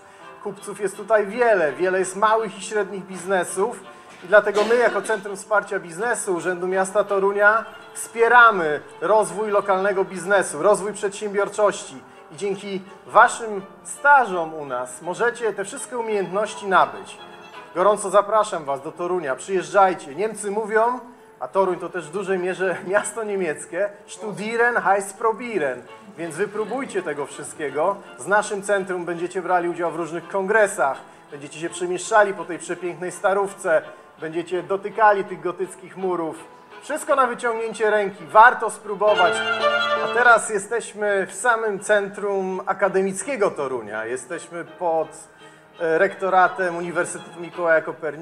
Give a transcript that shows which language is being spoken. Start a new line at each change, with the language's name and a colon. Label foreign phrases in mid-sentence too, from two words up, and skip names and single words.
Polish: Kupców jest tutaj wiele jest małych i średnich biznesów i dlatego my jako Centrum Wsparcia Biznesu Urzędu Miasta Torunia wspieramy rozwój lokalnego biznesu, rozwój przedsiębiorczości i dzięki waszym stażom u nas możecie te wszystkie umiejętności nabyć. Gorąco zapraszam was do Torunia, przyjeżdżajcie. Niemcy mówią, a Toruń to też w dużej mierze miasto niemieckie,
German: studieren heißt probieren,
Polish: więc wypróbujcie tego wszystkiego. Z naszym centrum będziecie brali udział w różnych kongresach, będziecie się przemieszczali po tej przepięknej starówce, będziecie dotykali tych gotyckich murów. Wszystko na wyciągnięcie ręki, warto spróbować. A teraz jesteśmy w samym centrum akademickiego Torunia, jesteśmy pod rektoratem Uniwersytetu Mikołaja Kopernika.